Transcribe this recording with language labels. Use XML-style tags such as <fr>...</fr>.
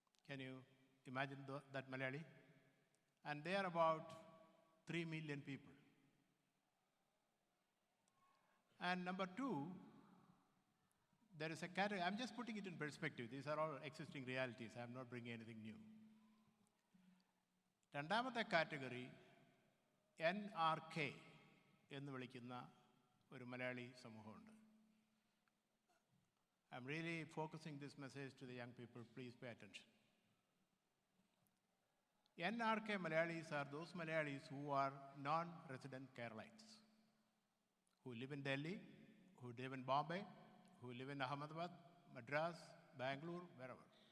<en>Can you imagine that Malayali? And they are about 3 million people. And number 2, there is a category, I'm just putting it in perspective, these are all existing realities, I'm not bringing anything new.</en> <ml>രണ്ടാമത്തെ category NRK എന്ന് വിളിക്കുന്ന ഒരു Malayali സമൂഹമുണ്ട്.</ml> <en>I'm really focusing this message to the young people, please pay attention. NRK Malayalis are those Malayalis who are non-resident Keralites, who live in Delhi, who live in Bombay, who live in Ahmedabad, Madras, Bangalore, wherever.</en>